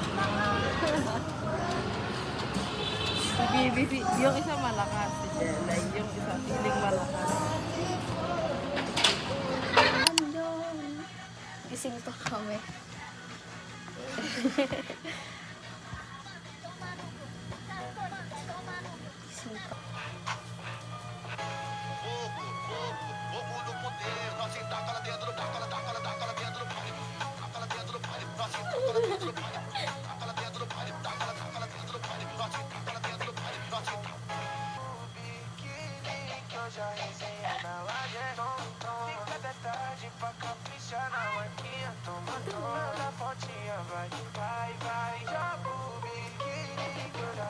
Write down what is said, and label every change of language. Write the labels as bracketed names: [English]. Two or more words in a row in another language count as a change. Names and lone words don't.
[Filipino] Si BBC, yung isa malakas si Jella, yung isa feeling malakas. Gising pa kami. Gising pa. [Portuguese] Fogo no poder, nós taca lá dentro, taca lá dentro do palio. Taca lá dentro do palio, nós taca lá dentro do palio. Taca lá dentro do palio, taca lá dentro do palio. Nós taca lá dentro do palio, nós taca. Que eu já resenhei na laje, fica até tarde pra caprichar na marquinha. Toma toda a fotinha, vai, vai, vai. Joga o biquíni que eu já